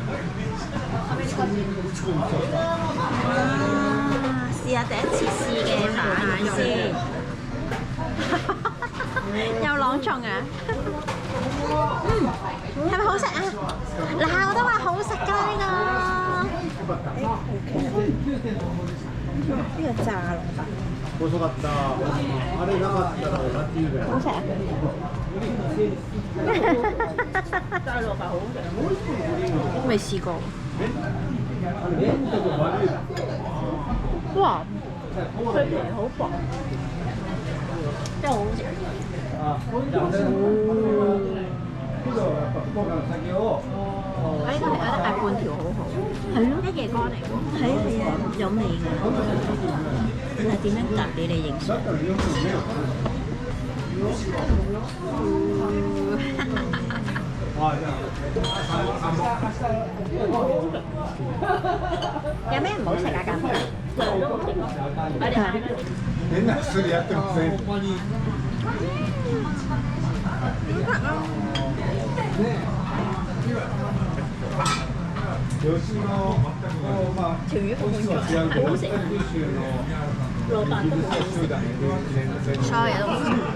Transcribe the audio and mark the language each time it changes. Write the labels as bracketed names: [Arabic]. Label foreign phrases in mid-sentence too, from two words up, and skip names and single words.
[Cantonese] 試下第一次試嘅馬肉先。又朗誦啊！係咪好食啊？嗱，我都話好食㗎呢個。呢個炸蘿蔔。 [Japanese] 遅かった。あれなかったらラッキーだよ。 [Cantonese] 好食啊！ 未試過。哇！佢皮好薄，真係好好食。我應該係有得嗌半條好好。係咯，一夜乾嚟喎。係啊，有味㗎。但係點樣夾俾你影相？有咩唔好食啊？咁 [Japanese] 変な薬やってません。吉野まあ [Cantonese] 條魚好 [Japanese] 違うけど、九州の [Cantonese] 蘿蔔都好 [Japanese] 集団で [Cantonese] 所有嘢都好食。